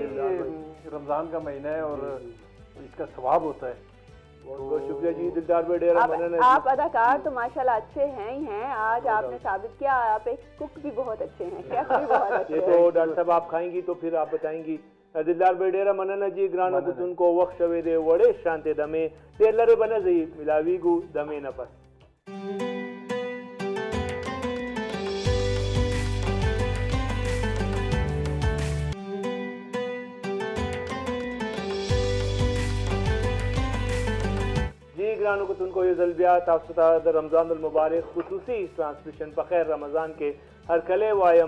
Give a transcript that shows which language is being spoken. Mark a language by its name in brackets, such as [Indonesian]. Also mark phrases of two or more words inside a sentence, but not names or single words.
[Urdu] ہیں دلدار بھائی. رمضان کا مہینہ ہے اور اس کا ثواب ہوتا ہے. بہت بہت شکریہ جی دلدار بھائی، [Pashto] ڈیرہ منن [Urdu] ہے. آپ اداکار تو ماشاءاللہ اچھے ہیں ہی ہیں، آج آپ نے ثابت کیا آپ ایک کک بھی بہت اچھے ہیں، شیف بھی بہت اچھے یہ ہیں. تو ڈاکٹر صاحب آپ کھائیں گی تو پھر آپ بتائیں گی. [Pashto] دلدار بھائی ډیره مننه جی، ګرانو کتونکو وخت شوی دی وړې شانتې دمې ډېر لرې به نه ځئ، ملاویږو دمې نه پس. جی ګرانو کتونکو یو ځل بیا تاسو ته د رمضان المبارک خصوصي ټرانسمیشن په خیر رمضان کې هرکلی وایم.